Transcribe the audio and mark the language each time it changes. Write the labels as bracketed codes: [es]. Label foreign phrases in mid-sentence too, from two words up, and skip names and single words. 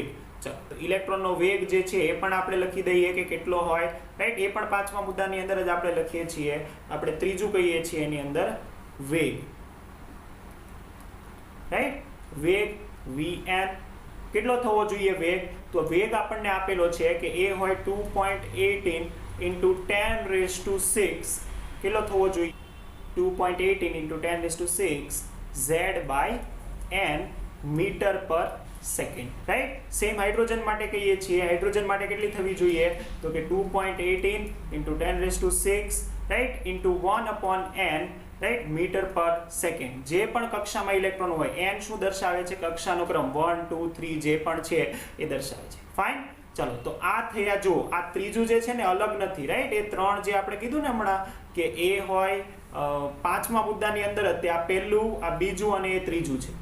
[gu] ચાલો, ઇલેક્ટ્રોનનો વેગ જે છે એ પણ આપણે લખી દઈએ કે કેટલો હોય. રાઈટ. એ પણ પાંચમા મુદ્દાની અંદર જ આપણે લખીએ છીએ. આપણે ત્રીજું કહીએ છીએ એની અંદર વેગ. રાઈટ. વેગ vn કેટલો થવો જોઈએ વેગ, તો વેગ આપણને આપેલો છે કે એ હોય [en] 2.18 into 10 raised to 6. [gu] કેટલો થવો જોઈએ, [en] 2.18 into 10 raised to 6 z by n [gu] મીટર પર સેકન્ડ. રાઈટ. [en] same hydrogen [gu] માટે કહીએ છીએ. હાઇડ્રોજન માટે કેટલી થવી જોઈએ, તો કે [en] 2.18 into 10 raised to 6 right into 1/n right [gu] મીટર પર સેકન્ડ. જે પણ કક્ષામાં ઇલેક્ટ્રોન હોય, n શું દર્શાવે છે, કક્ષાનો ક્રમ 1 2 3 જે પણ છે એ દર્શાવે છે. ફાઇન. ચાલો, તો આ થયા. જો આ ત્રીજું જે છે ને અલગ નથી. રાઈટ. એ ત્રણ જે આપણે કીધું ને હમણાં કે એ હોય પાંચમા મુદ્દાની અંદર જ, તે આ પહેલું, આ બીજું અને એ ત્રીજું છે.